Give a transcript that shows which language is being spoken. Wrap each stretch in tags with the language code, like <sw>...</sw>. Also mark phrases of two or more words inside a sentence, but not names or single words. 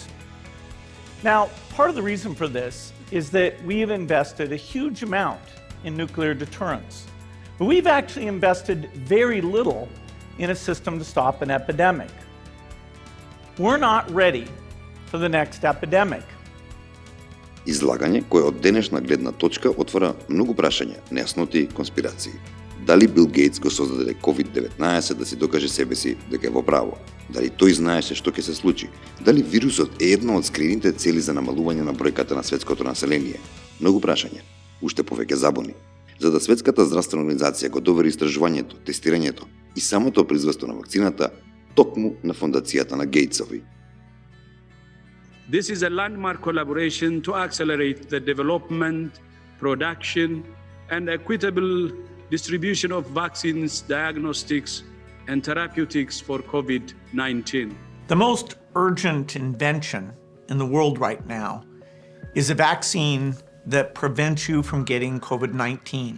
<en>Now, part of the reason for this is that we have invested a huge amount in nuclear deterrence. But we've actually invested very little in a system to stop an epidemic. We're not ready for the next epidemic.</en> <mk>Излагање кое од денешна гледна точка отвора многу прашања, нејасноти и конспирации. Дали Бил Гејтс го создаде COVID-19 да си докаже себе си дека е во право? Дали тој знаеше што ќе се случи? Дали вирусот е една од скриените цели за намалување на бројката на светското население? Многу прашања, уште повеќе забуни. За да Светската здравствена организација го довери истражувањето, тестирањето и самото производство на вакцината токму на фондацијата на Гејтсови.</mk> <en>This is a landmark collaboration to accelerate the development, production, and equitable distribution of vaccines, diagnostics, and therapeutics for COVID-19. The most urgent invention in the world right now is a vaccine that prevents you from getting COVID-19.</en>